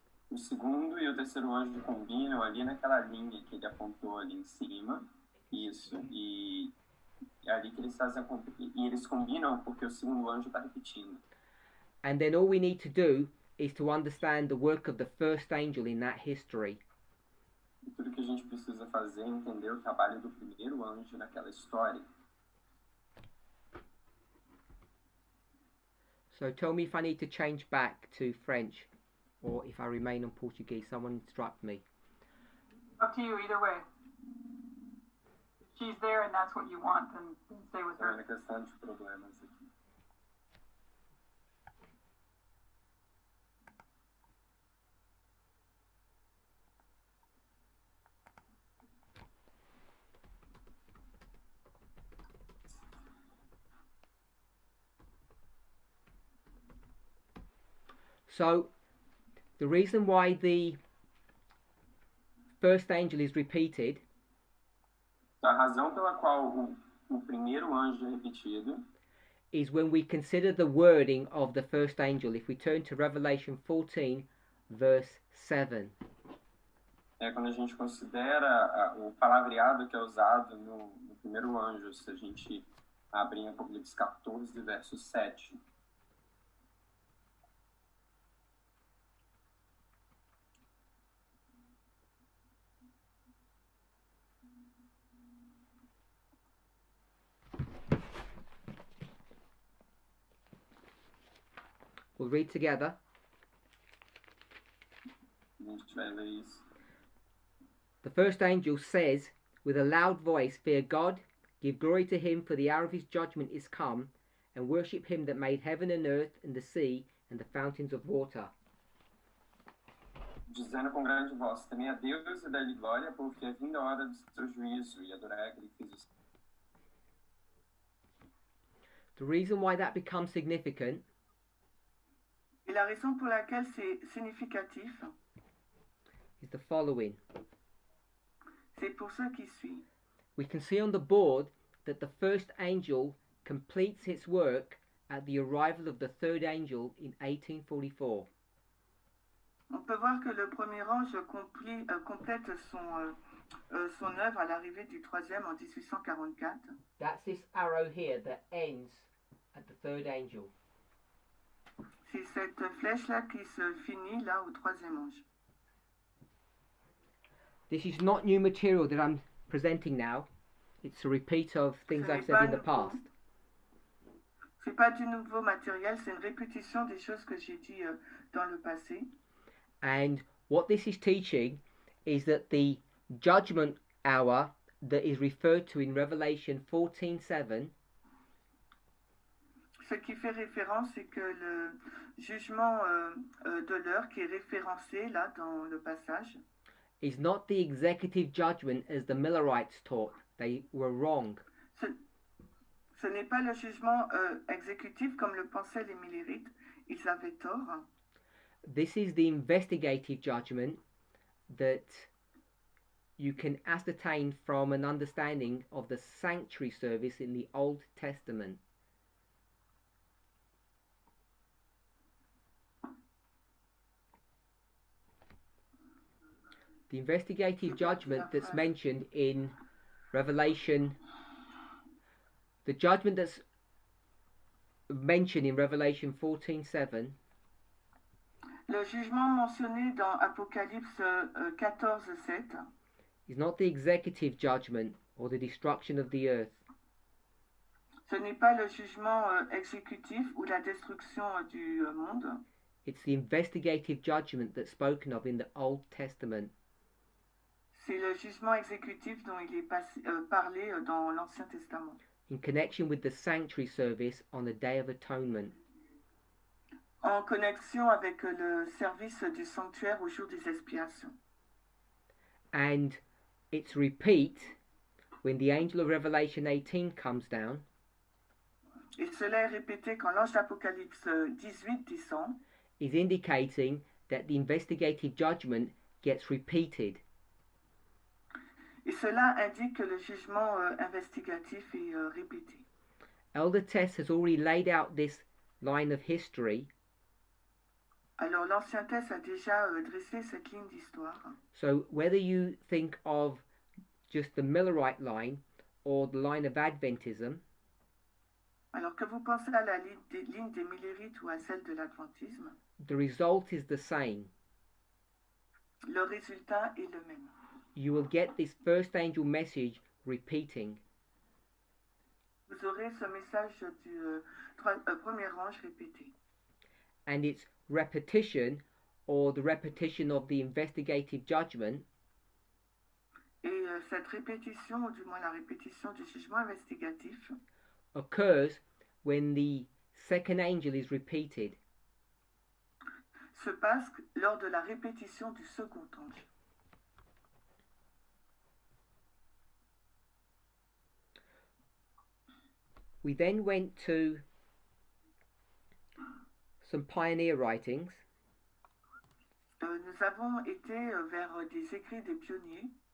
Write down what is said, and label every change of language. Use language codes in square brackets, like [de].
[pt] O segundo e o terceiro anjo combinam ali naquela linha que ele apontou ali em cima. Isso. E é ali que eles fazem e eles combinam porque o segundo anjo está repetindo. [en] And then all we need to do is to understand the work of the first angel in that history. [pt] E tudo que a gente precisa fazer é entender o trabalho do primeiro anjo naquela história. [en] So tell me if I need to change back to French or if I remain on Portuguese. Someone instruct me. Up to you, either way. If she's there and that's what you want, then stay with [pt] É [en] her. [pt] uma questão de problemas aqui. [en] So the reason why the first angel is repeated [pt] A razão pela qual o primeiro anjo é repetido [en] is when we consider the wording of the first angel. If we turn to Revelation 14 verse 7. [pt] é quando a gente considera o palavreado que é usado no primeiro anjo, se a gente abre em Apocalipse 14, verso 7. [en] We'll read together. [pt] A gente vai ler isso. [en] The first angel says with a loud voice, "Fear God, give glory to him, for the hour of his judgment is come, and worship him that made heaven and earth and the sea and the fountains of water." [pt] Dizendo com grande voz, temei a Deus e dá-lhe glória, porque é vinda a hora do seu juízo, e adorar aquele que fez os... [en] The reason why that becomes significant [fr] Et la raison pour laquelle c'est significatif, [en] is the following. [fr] c'est pour ce qui suit. [en] We can see on the board that the first angel completes its work at the arrival of the third angel in 1844. [fr] On peut voir que le premier ange complète son œuvre à l'arrivée du troisième en 1844. [en] That's this arrow here that ends at the third angel. [fr] C'est cette flèche-là qui se finit là au troisième ange. [en] This is not new material that I'm presenting now. It's a repeat of things I've said in the past. [fr] C'est pas du nouveau matériel, c'est une répétition des choses que j'ai dit dans le passé. [en] And what this is teaching is that the judgment hour that is referred to in Revelation 14:7 [fr] Ce qui fait référence, c'est que le jugement de l'heure qui est référencé là dans le passage [en] is not the executive judgment as the Millerites taught. They were wrong. [fr] Ce n'est pas le jugement exécutif comme le pensaient les Millerites. Ils avaient tort. [en] This is the investigative judgment that you can ascertain from an understanding of the sanctuary service in the Old Testament. The investigative judgment that's mentioned in Revelation, the judgment that's mentioned in Revelation 14:7 [fr] Le jugement mentionné dans Apocalypse 14:7 [en] is not the executive judgment or the destruction of the earth. [fr] Ce n'est pas le jugement exécutif ou la destruction du monde. [en] It's the investigative judgment that's spoken of in the Old Testament. [fr] C'est le jugement exécutif dont il est parlé dans l'Ancien Testament. [en] In connection with the sanctuary service on the Day of Atonement. [fr] En connexion avec le service du sanctuaire au jour des expiations. [en] And its repeat when the angel of Revelation 18 comes down. [fr] Et cela est répété quand l'ange d'Apocalypse 18 descend. [en] Is indicating that the investigative judgment gets repeated. [fr] Et cela indique que le jugement investigatif est répété. [en] Elder Tess has already laid out this line of history. [fr] Alors l'Ancien Test a déjà dressé cette ligne d'histoire. [en] So whether you think of just the Millerite line or the line of Adventism, [fr] alors que vous pensez à la ligne des Millérites ou à celle de l'Adventisme, [en] the result is the same. [fr] Le résultat est le même. [en] You will get this first angel message repeating. [fr] Vous aurez ce message du premier ange répété. [en] And its repetition, or the repetition of the investigative judgment, [fr] et cette répétition, ou du moins la répétition du jugement investigatif, [en] occurs when the second angel is repeated. [fr] Se passe lors de la répétition du second ange. [en] We then went to some pioneer writings. [fr] Nous avons été vers des écrits des pionniers.